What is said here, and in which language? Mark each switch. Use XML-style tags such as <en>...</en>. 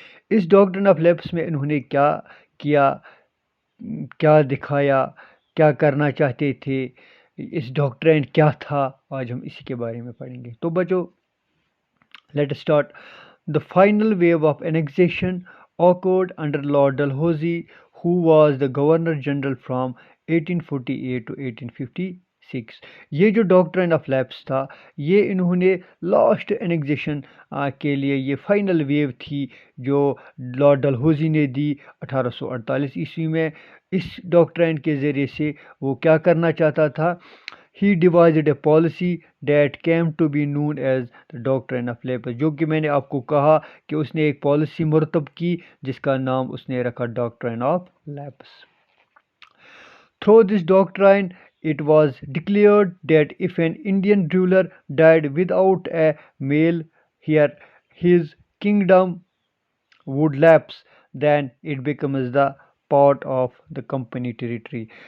<ur>اس ڈاکٹرن of lapse میں انہوں نے کیا کیا، کیا دکھایا، کیا کرنا چاہتے تھے، اس ڈاکٹرین کیا تھا، آج ہم اسی کے بارے میں پڑھیں گے. تو بچوں،</ur> <en>Late start. The final wave of annexation occurred under Lord Dalhousie, who was the Governor General from 1848 to 1856.</en> <ur>یہ جو ڈاکٹرین آف لیپس تھا، یہ انہوں نے لاسٹ انیکزیشن کے لیے، یہ فائنل ویو تھی جو لارڈ ڈلہوزی نے دی 1848 عیسوی میں. اس ڈاکٹرین کے ذریعے سے وہ کیا کرنا چاہتا تھا؟</ur> <en>He devised a policy that came to be known as the doctrine of lapse،</en> <ur>جو کہ میں نے آپ کو کہا کہ اس نے ایک پالیسی مرتب کی جس کا نام اس نے رکھا doctrine of lapse.</ur> <en>Through this doctrine, it was declared that if an Indian ruler died without a male heir, his kingdom would lapse, then it becomes the part of the company territory.</en>